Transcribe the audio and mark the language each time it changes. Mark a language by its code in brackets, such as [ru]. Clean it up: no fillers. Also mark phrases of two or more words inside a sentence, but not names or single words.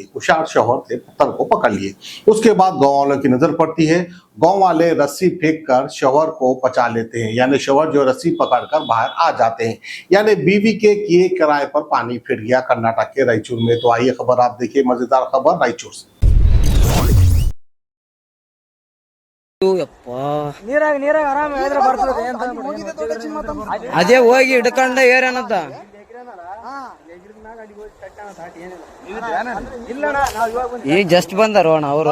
[hi] होशियार शौहर थे, पत्थर को पकड़ लिए। उसके बाद गांव वालों की नजर पड़ती है। गांव वाले रस्सी फेंक कर शौहर को बचा लेते हैं, यानी शौहर जो रस्सी पकड़कर बाहर आ जाते हैं। यानी बीवी के किए किराए पर पानी फिर गया कर्नाटक के रायचूर में। तो आइए खबर आप देखिए, मजेदार खबर रायचूर से। [kn] ಅದೇ ಹೋಗಿ ಹಿಡ್ಕೊಂಡ ಏರೇನಂತ ಈಗ ಜಸ್ಟ್ ಬಂದಾರ ಅಣ್ಣ ಅವರು.